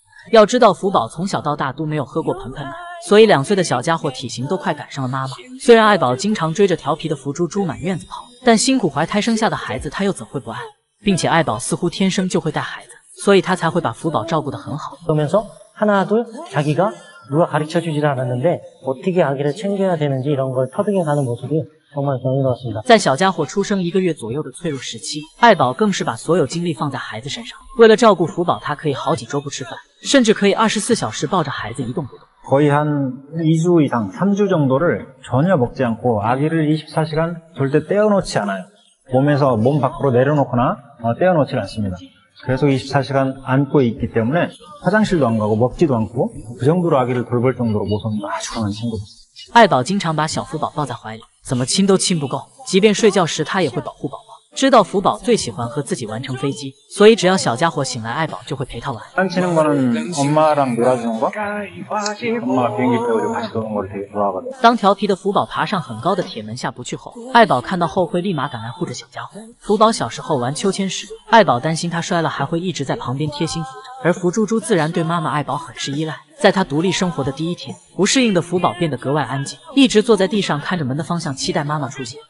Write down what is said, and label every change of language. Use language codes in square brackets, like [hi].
[zh] 要知道福宝从小到大都没有喝过盆盆奶，所以2岁的小家伙体型都快赶上了妈妈。虽然爱宝经常追着调皮的福猪猪满院子跑，但辛苦怀胎生下的孩子他又怎会不爱？并且爱宝似乎天生就会带孩子，所以他才会把福宝照顾得很好。 [ko] 그러면서 하나 둘 자기가 누가 가르쳐주질 않았는데 어떻게 아기를 챙겨야 되는지 이런 걸 터득해 가는 모습이 정말 정의로웠습니다。 [zh] 在小家伙出生1个月左右的脆弱时期，爱宝更是把所有精力放在孩子身上。为了照顾福宝，他可以好几周不吃饭，甚至可以24小时抱着孩子一动不动。 [ko] 거의 한 2주 이상, 3주 정도를 전혀 먹지 않고 아기를 24시간 절대 떼어놓지 않아요. 몸 밖으로 내려놓거나 떼어놓지 않습니다. 계속 24시간 안고 있기 때문에 화장실도 안 가고 먹지도 않고 그 정도로 아기를 돌볼 정도로 모성이 아주 강한 친구입니다. [zh] 爱宝经常把小福宝抱在怀里，怎么亲都亲不够，即便睡觉时他也会保护宝宝。知道福宝最喜欢和自己完成飞机，所以只要小家伙醒来，爱宝就会陪他玩。 [ko] 장난치는 거는 엄마랑 놀아주는 거? 엄마 비행기 태우고 같이 노는 걸 되게 좋아하거든요. [zh] 当调皮的福宝爬上很高的铁门下不去后，爱宝看到后会立马赶来护着小家伙。福宝小时候玩秋千时，爱宝担心他摔了，还会一直在旁边贴心扶着。而福猪猪自然对妈妈爱宝很是依赖。在他独立生活的第1天，不适应的福宝变得格外安静，一直坐在地上看着门的方向，期待妈妈出现。